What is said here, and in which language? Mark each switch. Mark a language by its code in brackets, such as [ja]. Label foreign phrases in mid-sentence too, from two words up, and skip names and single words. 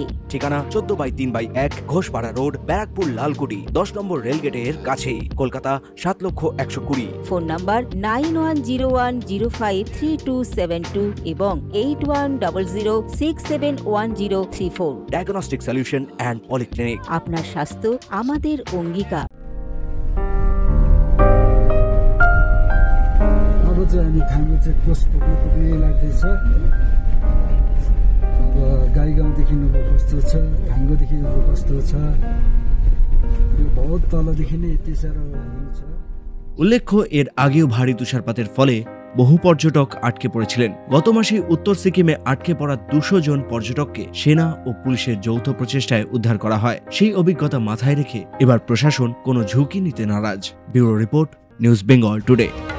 [bn] ঠিকানা 14/3/1 ঘোষপাড়া রোড, ব্যারাকপুর লালকুটি, 10 নম্বর রেলগেটের কাছেই, কলকাতা 7,01,20। ফোন নাম্বার 9101053272 এবং 8100671034। ডায়াগনস্টিক সলিউশন অ্যান্ড পলিক্লিনিক। আপনার স্বাস্থ্য আমাদের অঙ্গীকার। [ne] अब चाहिँ हामी थाङ्गो चेकपोस्ट पुग्नै लाग्दैछ। अब गाईगाउँदेखि उँभो कस्तो छ, थाङ्गोदेखि उँभो कस्तो छ, यो बहुत तलदेखि नै यति साह्रो छ। [bn] উল্লেখ্য, এর আগেও ভারী তুষারপাতের ফলে বহু পর্যটক আটকে পড়েছিলেন। গত মাসে উত্তর সিকিমে আটকে পড়া 200 জন পর্যটককে সেনা ও পুলিশের যৌথ প্রচেষ্টায় উদ্ধার করা হয়। সেই অভিজ্ঞতা মাথায় রেখে এবার প্রশাসন কোনো ঝুঁকি নিতে নারাজ। ব্যুরো রিপোর্ট, নিউজ বেঙ্গল টুডে।